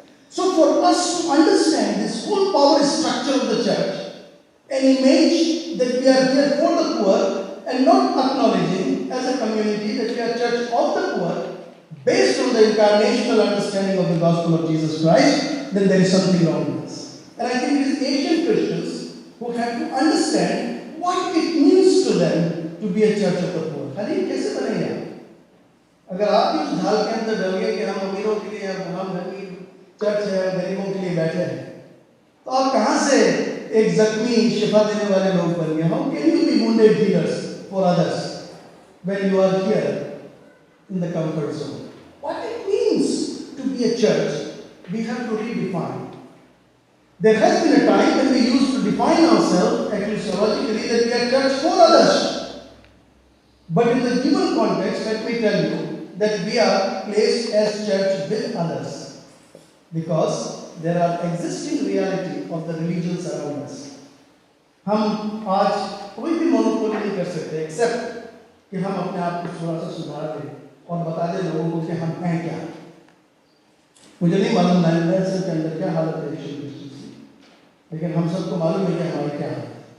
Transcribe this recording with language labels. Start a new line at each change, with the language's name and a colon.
English: So for us to understand this whole power structure of the church, an image that we are here for the poor and not acknowledging as a community that we are church of the poor based on the incarnational understanding of the gospel of Jesus Christ, then there is something wrong with us. And I think it is Asian Christians who have to understand what it means to them to be a church of the poor.
Hindi: खाली कैसे बनेंगे आप? अगर आप भी उस ढाल के अंदर डल गए कि हम अमीरों के लिए हम घर की चर्च है, गरीबों के लिए बैठे हैं, तो आप कहाँ से एक जख्मी शिफा देने वाले लोग बन गए?
English: How can you be wounded healers for others when you are here in the comfort zone? What it means to be a church, we have to redefine. There has been a time when we used to define ourselves ecclesiologically that we are church for others. But in the given context, let me tell you that we are placed as church with others. Because there are existing reality of the religions around us.
Hindi: हम आज कोई भी monopoly नहीं कर सकते accept कि हम अपने आप को थोड़ा सा सुधार दें और बता दें लोगों को कि हम हैं क्या. मुझे नहीं मालूम 9/11 के अंदर क्या हालत है एशियन क्रिश्चियंस की, लेकिन हम सबको मालूम है कि हमारी क्या हालत है.